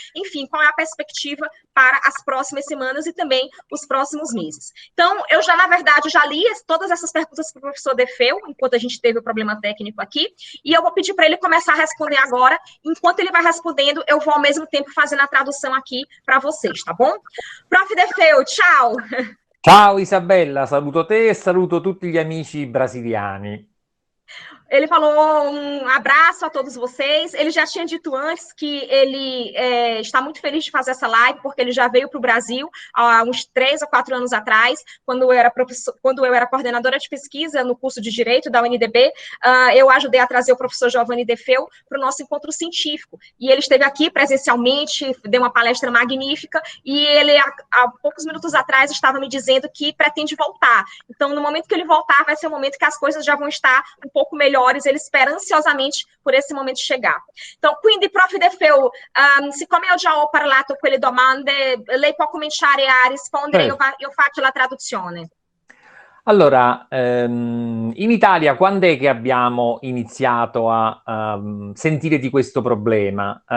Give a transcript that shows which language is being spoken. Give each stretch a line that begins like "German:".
Portuguese: Enfim, qual é a perspectiva para as próximas semanas e também os próximos meses? Então, eu na verdade, já li todas essas perguntas para o professor De Feo, enquanto a gente teve o problema técnico aqui, e eu vou pedir para ele começar a responder agora. Enquanto ele vai respondendo, eu vou ao mesmo tempo fazendo a tradução aqui para vocês, tá bom?
Italian: Prof. De Feo, ciao! Ciao Isabella, saluto te e saluto tutti gli amici brasiliani.
Portuguese: Ele falou um abraço a todos vocês. Ele já tinha dito antes que ele está muito feliz de fazer essa live, porque ele já veio para o Brasil há uns 3 ou 4 anos atrás, quando eu era coordenadora de pesquisa no curso de Direito da UNDB. Eu ajudei a trazer o professor Giovanni De Feo para o nosso encontro científico. E ele esteve aqui presencialmente, deu uma palestra magnífica, e ele, há poucos minutos atrás, estava me dizendo que pretende voltar. Então, no momento que ele voltar, vai ser o momento que as coisas já vão estar um pouco melhores. Ele espera ansiosamente por esse momento chegar. Então,
Italian: quindi,
Portuguese: prof.
Italian: De Feo, siccome ho già parlato quelle domande, lei può cominciare a rispondere, io faccio la traduzione. Allora, in Italia quando è che abbiamo iniziato a sentire di questo problema?